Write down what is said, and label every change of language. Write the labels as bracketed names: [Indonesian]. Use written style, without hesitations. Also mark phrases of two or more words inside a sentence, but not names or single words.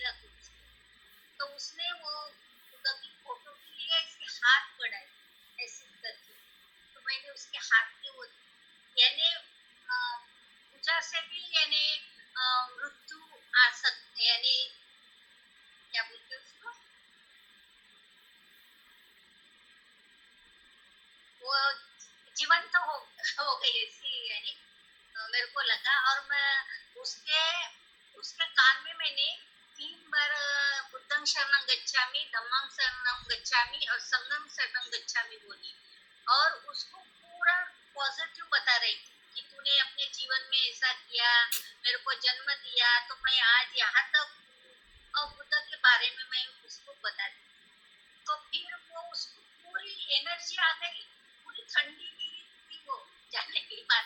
[Hindi] रख, तो उसने वो बुद्धा की फोटो के लिए ऐसे हाथ बढ़ाए ऐसे करके, तो मैंने उसके हाथ के वो यानी पूजा से भी यानी मृत्यु आ सकते, यानी क्या बोलते हैं उसको, वो जीवंत हो गई ऐसी, यानी मेरे को लगा। और मैं उसके कान में मैंने 3 बार [Pali] बुद्धं शरणं गच्छामि, धम्मं शरणं गच्छामि [Hindi] और [Pali] संघं शरणं गच्छामि [Hindi] बोली, और उसको पूरा पॉजिटिव बता रही थी कि तूने अपने जीवन में ऐसा किया, मेरे को जन्म दिया, तो मैं आज यहाँ तक हूँ। और बुद्ध के बारे में मैं उसको बता दी, तो फिर वो उसको पूरी एनर्जी आ गई, पूरी ठंडी थी वो जाने के बाद।